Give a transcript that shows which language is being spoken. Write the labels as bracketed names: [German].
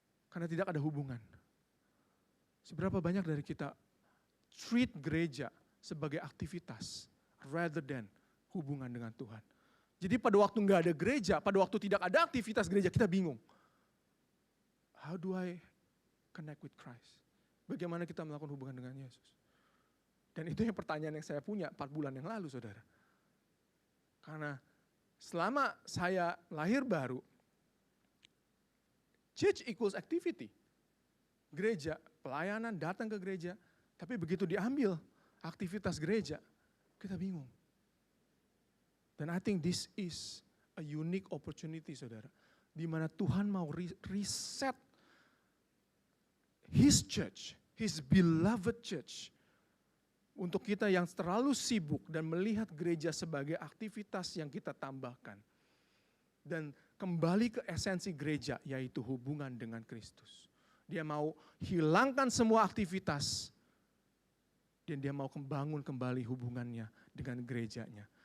[Indonesian] Karena tidak ada hubungan. Seberapa banyak dari kita treat gereja sebagai aktivitas, [English] rather than [Indonesian] hubungan dengan Tuhan. Jadi pada waktu nggak ada gereja, pada waktu tidak ada aktivitas gereja, kita bingung. [English] How do I connect with Christ? [Indonesian] Bagaimana kita melakukan hubungan dengan Yesus? Dan itu yang pertanyaan yang saya punya 4 bulan yang lalu saudara. Karena selama saya lahir baru, [English] church equals activity. [Indonesian] Gereja, pelayanan, datang ke gereja, tapi begitu diambil aktivitas gereja, kita bingung. [English] Dan I think this is a unique opportunity saudara. [Indonesian] Di mana Tuhan mau reset [English] His church, His beloved church. [Indonesian] Untuk kita yang terlalu sibuk dan melihat gereja sebagai aktivitas yang kita tambahkan. Dan kembali ke esensi gereja, yaitu hubungan dengan Kristus. Dia mau hilangkan semua aktivitas. Dan dia mau membangun kembali hubungannya dengan gerejanya.